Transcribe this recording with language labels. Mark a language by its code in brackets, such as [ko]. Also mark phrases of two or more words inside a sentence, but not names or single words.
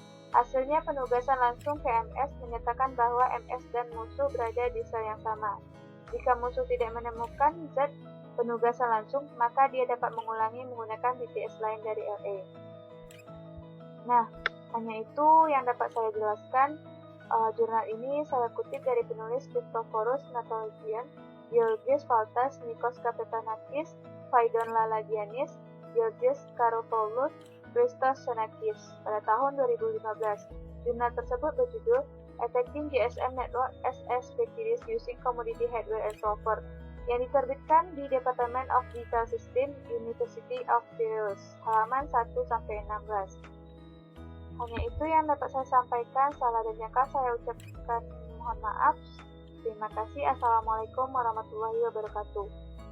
[id] Hasilnya penugasan langsung ke MS menyatakan bahwa MS dan musuh berada di sel yang sama. Jika musuh tidak menemukan zat penugasan langsung, maka dia dapat mengulangi menggunakan BTS lain dari LA. Nah, hanya itu yang dapat saya jelaskan. Jurnal ini saya kutip dari penulis Christophorus Natologian Georgios Valtas, Nikos Kapetanakis, Vaidon Lalagianis, Georgios Karopoulous, Christos Xenakis pada tahun 2015. Jurnal tersebut berjudul Attacking GSM Network as Securities Using Commodity Hardware and Software yang diterbitkan di Department of Digital System, University of Piraeus, halaman 1-16. Hanya itu yang dapat saya sampaikan. Salah dan yang saya ucapkan mohon maaf. Terima kasih. [ar] السلام عليكم ورحمة الله وبركاته.